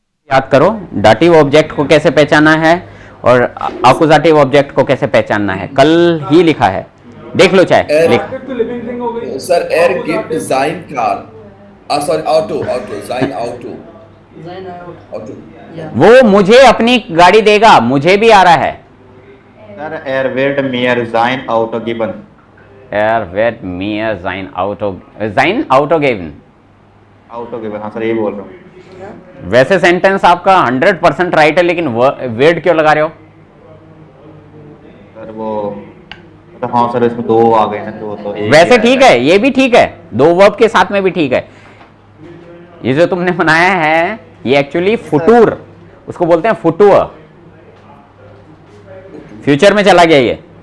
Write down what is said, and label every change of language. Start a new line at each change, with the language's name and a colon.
Hindi: याद करो dative object को कैसे पहचाना है और आकुजाटिव ऑब्जेक्ट को कैसे पहचानना है, कल ही लिखा है, देख लो चाहे लिख। Dative तो लिविंग थिंग हो गई।
German: सर er gibt sein car. Sorry, Auto, sein Auto. Auto.
Hindi: वो मुझे अपनी गाड़ी देगा, मुझे भी आ रहा है।
German: सर er wird mir sein Auto geben. Er wird mir sein Auto geben। Auto geben,
Hindi: हाँ सर ये बोल रहा हूँ। वैसे सेंटेंस आपका 100% राइट है, लेकिन वर्ड क्यों लगा रहे हो? सर वो तो हाँ सर इसमें दो आ गए ना, तो एक वैसे ही ठीक आया। है, ये भी ठीक है, दो वर्ब के साथ में भी ठीक है। ये जो तुमने बनाया है ये एक्चुअली फुटूर, उसको बोलते हैं फुटूर, फ्यूचर में चला गया ये,